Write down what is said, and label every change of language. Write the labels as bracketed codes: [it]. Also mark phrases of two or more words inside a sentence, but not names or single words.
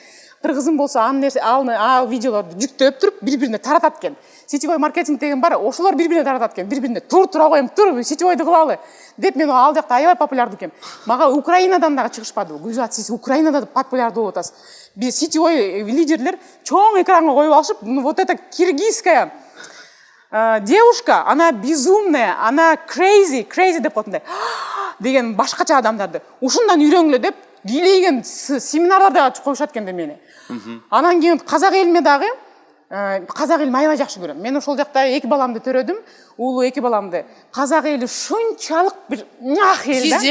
[ky] Кыргызым болсо ал видеолорду жүктөп туруп бири-бирине таратат экен. [ru] Сетевой маркетинг [ky] деген бар, ошолор бири-бирине таратат экен. Бири-бирине тура коем, сетевойду кылалы деп мен ал жакта аябай популярдуу экен. Мага Украинадан дагы чыгышпады. Гүлзат, сиз Украинада популярдуу болуп атасыз. Биз сетевой лидерлер чоң экранга коюп алышып, [ru] вот эта киргизская девушка, она безумная, она crazy [ky] деп коет деген башкача адамдарды. Ушундан үйрөнгүлө деп бийлеген семинарларда коюшат экен да мени. Анан кийин казак элиме дагы казак элин аябай жакшы көрөм. Мен ошол жакта 2 баламды төрөдүм, уулуу 2 баламды. Казак эли ушунчалык бир нах эл да.